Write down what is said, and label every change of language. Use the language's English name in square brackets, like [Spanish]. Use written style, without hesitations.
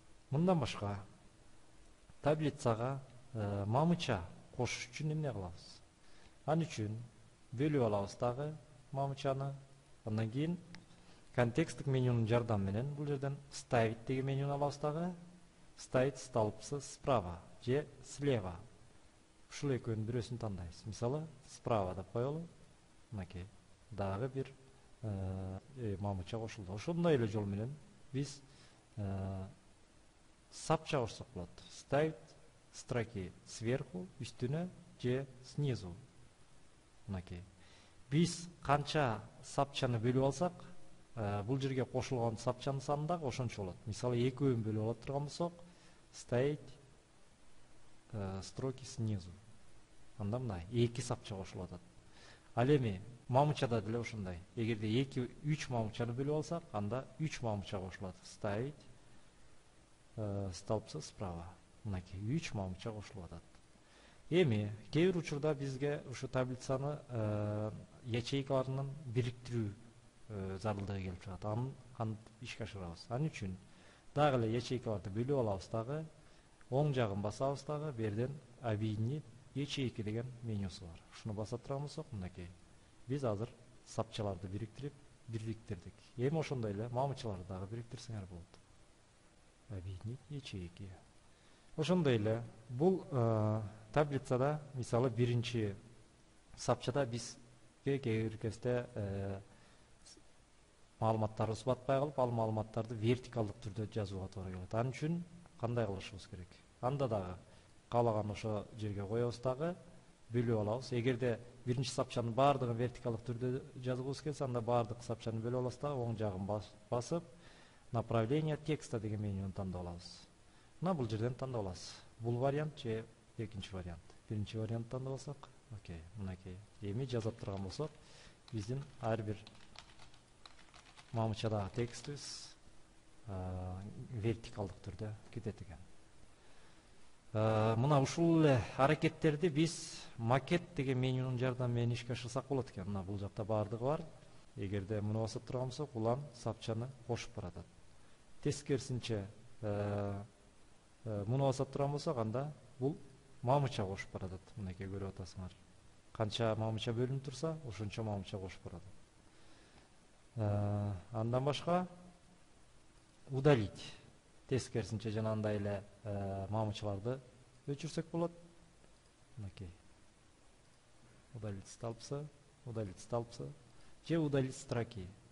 [Kyrgyz] Мындан башка таблицага мамыча кошуш үчүн эмне кылабыз? Ал үчүн бөлүп алабыз дагы мамычаны. Андан кийин контексттик менюнун жардамы менен бул жерден ставить деген менюну алабыз дагы. [Russian] Ставить столбцы справа же слева. [Kyrgyz] Ушул экөөнүн бирөөсүн тандайбыз. Мисалы, справа деп коелу. Мынакей, дагы бир мамыча кошулду. Ошондой эле жол менен биз сапча кошсок болот. [Russian] Ставить строки сверху, үстүнө же снизу. Мынакей. [Kyrgyz] Биз канча сапчаны бөлүп алсак, бул жерге кошулган сапчанын саны дагы ошончо болот. Мисалы, экөөнүн бөлүп ала турган болсок, [Russian] ставить строки снизу. [Kyrgyz] Анда мына эки сапча кошулуп атат. Ал эми мамычада деле ошондой. Эгерде 2-3 мамычаны бөлүп алсак, анда 3 мамыча кошулат. [Russian] Ставить столбцы справа. [Kyrgyz] Мынакей 3 мамыча кошулуп атат. Эми кээ бир учурда бизге ушу таблицаны ячейкаларынын бириктирүү зарылдыгы келип чыгат. Аны ишке ашырабыз. Ал үчүн дагы эле ячейкаларды бөлүп алабыз дагы. Оң жагын басабыз дагы, берден [Russian] объединить ячейки [Kyrgyz] деген менюсу бар. Ушуну баса турган болсок, мынакей. Биз азыр сапчаларды бириктирдик. Эми ошондой эле мамычаларды дагы бириктирсеңер болот. [Russian] Объединить ячейки. [Kyrgyz] Ошондой эле бул таблицада, мисалы, биринчи сапчада бизге кээ бир кезде маалыматтарыбыз батпай калып, ал маалыматтарды вертикалдык түрдө жазууга туура келет. Анын үчүн кандай кылышыбыз керек? Анда дагы каалаган ошо жерге коебуз дагы, бөлүп алабыз. Эгерде биринчи сапчанын баардыгын вертикалдык түрдө жазгыбыз келсе, анда баардык сапчаны бөлүп алабыз дагы, оң жагын басып, [Russian] направление текста [Kyrgyz] деген менюну тандап алабыз. Мына бул жерден тандап аласыз. Бул вариант же экинчи вариант. Биринчи вариант тандап алсак, окей, мынакей. Эми жазып турган болсок, биздин ар бир мамычадагы текстибиз вертикалдык түрдө кетет экен. Мына ушул эле аракеттерди биз макет деген менюнун жардамы менен ишке ашырсак болот экен. Мына бул жакта баардыгы бар. Эгерде муну басып турган болсок, улам сапчаны кошуп баратат. Тескерисинче муну басып турган болсок, анда бул мамыча кошуп баратат. Мынакей көрүп атасыңар. Канча мамыча бөлүнүп турса, ошончо мамыча кошуп баратат. Андан башка удалить. Тескерисинче жанагындай эле мамычаларды өчүрсөк болот. Мынакей. [Russian] Удалить столбцы, же удалить строки.